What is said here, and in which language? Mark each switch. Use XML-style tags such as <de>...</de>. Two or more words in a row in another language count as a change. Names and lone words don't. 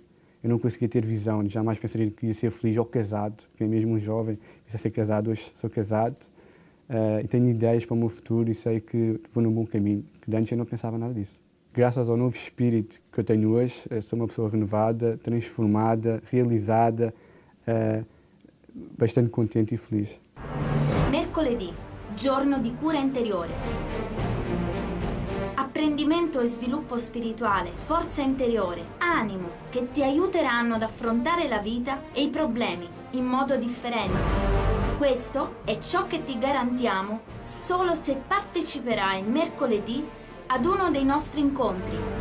<pt>Eu não conseguia ter visão, jamais pensaria que ia ser feliz ou casado, porque é mesmo um jovem, já ser casado, hoje sou casado. E tenho ideias para o meu futuro e sei que vou no bom caminho, que antes eu não pensava nada disso. Graças ao novo espírito que eu tenho hoje, sou uma pessoa renovada, transformada, realizada, bastante contente e feliz.</pt> <it>Mercoledì, giorno di cura interiore. Apprendimento e sviluppo spirituale, forza interiore, animo, che ti aiuteranno ad affrontare la vita e i problemi in modo differente. Questo è ciò che ti garantiamo solo se parteciperai mercoledì ad uno dei nostri incontri.</it>